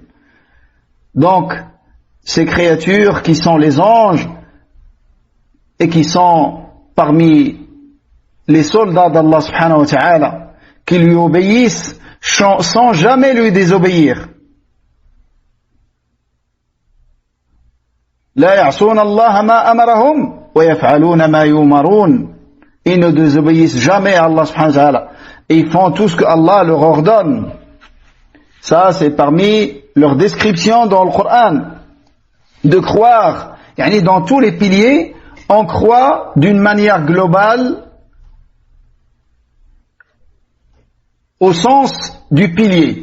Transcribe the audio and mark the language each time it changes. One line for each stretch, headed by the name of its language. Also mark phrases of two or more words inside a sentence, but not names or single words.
French: Donc, ces créatures qui sont les anges et qui sont parmi les soldats d'Allah
Arabic: سبحانه وتعالى,
French: qui lui obéissent sans jamais lui désobéir.
Arabic: لا يعصون الله ما أمرهم ويفعلون ما يؤمرون.
French: Ils ne désobéissent jamais à Allah
Arabic: سبحانه وتعالى
French: et ils font tout ce que Allah leur ordonne. Ça, c'est parmi leurs descriptions dans le Coran. De croire, dans tous les piliers, on croit d'une manière globale au sens du pilier.